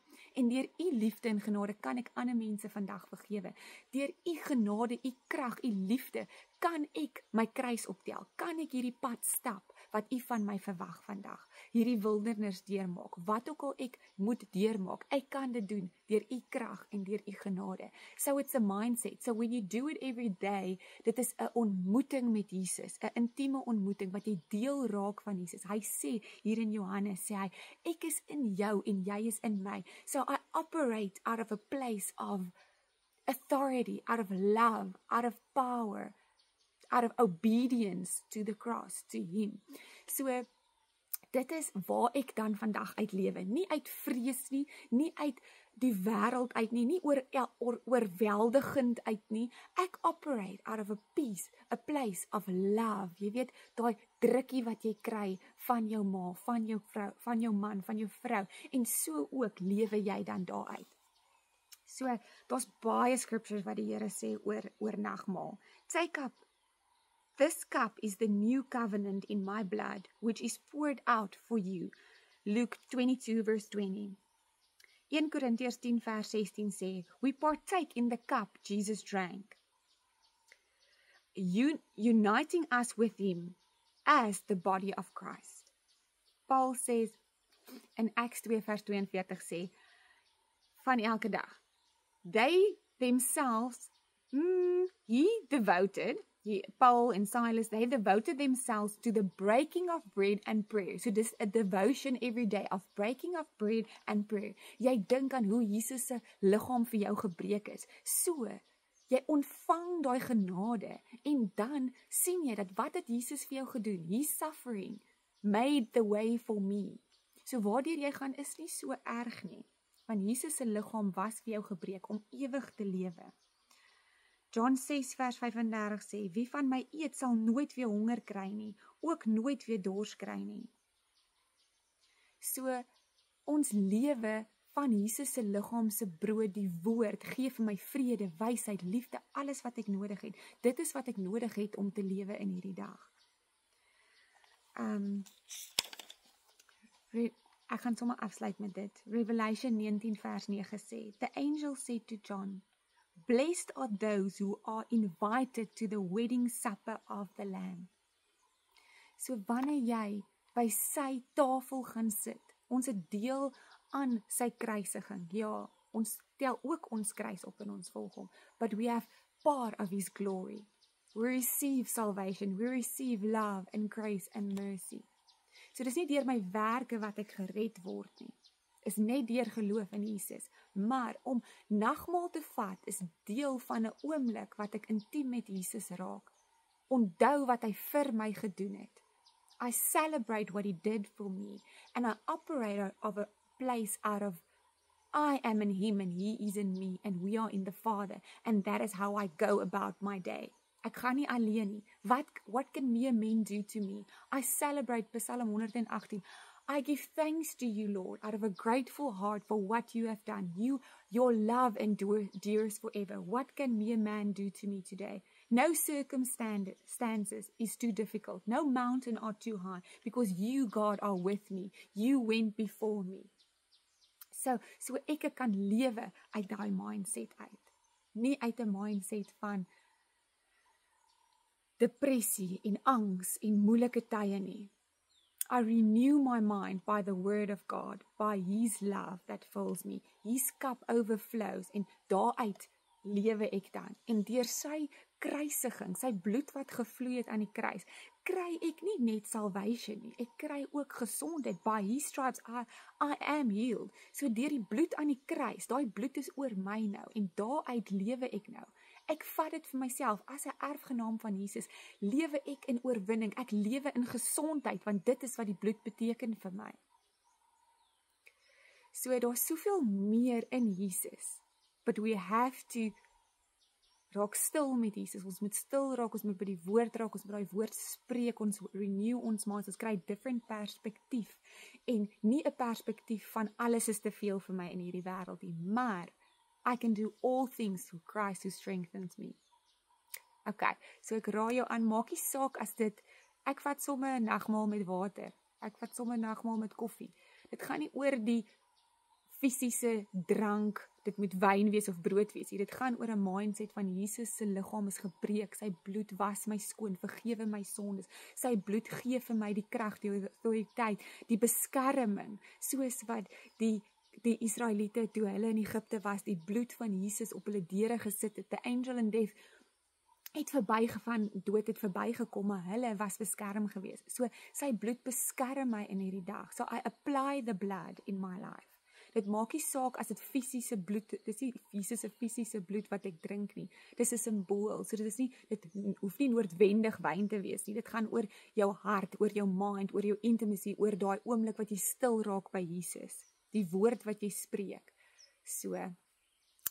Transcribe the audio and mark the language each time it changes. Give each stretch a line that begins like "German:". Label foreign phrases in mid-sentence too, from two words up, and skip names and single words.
Afrikaans: En deur u liefde en genade kan ek ander mense vandag vergewe. Deur u genade, u krag, u liefde, kan ek my kruis optel, kan ek hierdie pad stap, wat u van my verwag vandag, hierdie wildernis anders deurmaak, wat ook al ek moet deurmaak, ek kan dit doen deur u krag en deur u genade.
English: So it's a mindset. So when you do it every day,
Afrikaans: dit is 'n ontmoeting met Jesus, 'n intieme ontmoeting wat jy deel raak van Jesus. Hy sê hier in Johannes, sê hy, ek is in jou en jy is in my.
English: So I operate out of a place of authority, out of love, out of power, out of obedience to the cross, to him.
Afrikaans: So, dit is waar ek dan vandag uit lewe. Nie uit vrees nie, nie uit die wêreld uit nie, nie oorweldigend uit nie.
English: Ek operate out of a peace, a place of love.
Afrikaans: Jy weet, daai drukkie wat jy kry van jou ma, van jou vrou, van jou man, van jou vrou, en so ook lewe jy dan daaruit. So, daar's baie scriptures wat die Here sê oor nagmaal.
English: Take up, this cup is the new covenant in my blood, which is poured out for you. Luke 22 verse 20.
Afrikaans: 1 Korintiërs 10 vers 16 sê,
English: we partake in the cup Jesus drank, uniting us with him as the body of Christ. Paul says, in Acts 2
Afrikaans: vers 42 sê, van elke dag,
English: they themselves, Paul and Silas, they devoted themselves to the breaking of bread and prayer. So dis a devotion every day of breaking of bread and prayer.
Afrikaans: Jy dink aan hoe Jesus se liggaam vir jou gebreek is. So, jy ontvang daai genade en dan sien jy dat wat het Jesus vir jou gedoen?
English: His suffering made the way for me.
Afrikaans: So waardeur jy gaan is nie so erg nie. Want Jesus se liggaam was vir jou gebreek om ewig te lewe. John 6 vers 35 sê, wie van my eet sal nooit weer honger kry nie, ook nooit weer dors kry nie. So, ons lewe van Jesus se liggaam se brood, die woord, gee vir my vrede, wysheid, liefde, alles wat ek nodig het. Dit is wat ek nodig het om te lewe in hierdie dag. Ek gaan sommer afsluit met dit. Revelation 19 vers 9 sê,
English: the angel said to John, blessed are those who are invited to the wedding supper of the Lamb.
Afrikaans: So wanneer jy by sy tafel gaan sit, ons het deel aan sy kruisiging. Ja, ons tel ook ons kruis op en ons volg hom.
English: But we have part of his glory. We receive salvation, we receive love and grace and mercy.
Afrikaans: So dis nie deur my werke wat ek gered word nie. Is net deur geloof in Jesus. Maar om nagmaal te vat is deel van 'n oomblik wat ek intiem met Jesus raak. Onthou wat hy vir my gedoen het.
English: I celebrate what he did for me and I operate out of a place out of I am in him and he is in me and we are in the Father and that is how I go about my day. Ek gaan nie alleen nie. What can mere men do to me? I celebrate Psalm 118. I give thanks to you, Lord, out of a grateful heart for what you have done. Your love endures forever. What can mere man do to me today? No circumstances is too difficult. No mountain are too high because you, God, are with me. You went before me.
Afrikaans: So ek kan lewe uit daai mindset uit. Nie uit 'n mindset van depressie en angs en moeilike tye nie.
English: I renew my mind by the word of God, by his love that fills me. His cup overflows
Afrikaans: en daaruit lewe ek dan. En deur sy kruisiging, sy bloed wat gevloei het aan die kruis, kry ek nie net salvation nie, ek kry ook gesondheid.
English: By his stripes I am healed.
Afrikaans: So deur die bloed aan die kruis, daai bloed is oor my nou en daaruit lewe ek nou. Ek vat dit vir myself as 'n erfgenaam van Jesus. Lewe ek in oorwinning. Ek lewe in gesondheid want dit is wat die bloed beteken vir my. So daar's soveel meer in Jesus.
English: But we have to
Afrikaans: raak stil met Jesus. Ons moet stil raak, ons moet by die woord raak, ons moet daai woord spreek, ons renew ons minds, ons kry different perspektief en nie 'n perspektief van alles is te veel vir my in hierdie wêreld nie, maar
English: I can do all things through Christ who strengthens me.
Afrikaans: Okay, so ek raai jou aan, maak nie saak as dit, ek vat sommer 'n nagmaal met water, ek vat sommer 'n nagmaal met koffie. Dit gaan nie oor die fisiese drank, dit moet wyn wees of brood wees. Dit gaan oor 'n mindset van Jesus se liggaam is gebreek, sy bloed was my skoon, vergewe my sondes. Sy bloed gee vir my die krag, die autoriteit, die beskerming, soos wat die Israeliete toe hulle in Egipte was, die bloed van Jesus op hulle deure gesit het.
English: The angel in death
Afrikaans: het verbygegaan, dood het verbygekom, maar hulle was beskerm gewees. So sy bloed beskerm my in hierdie dag.
English: So I apply the blood in my life.
Afrikaans: Dit maak nie saak as dit fisiese bloed, dis nie Jesus se fisiese bloed wat ek drink nie. Dis 'n simbool. So dit hoef nie noodwendig wyn te wees nie. Dit gaan oor jou hart, oor jou mind, oor jou intimacy, oor daai oomblik wat jy stil raak by Jesus. Die woord wat jy spreek. So ja. Okay.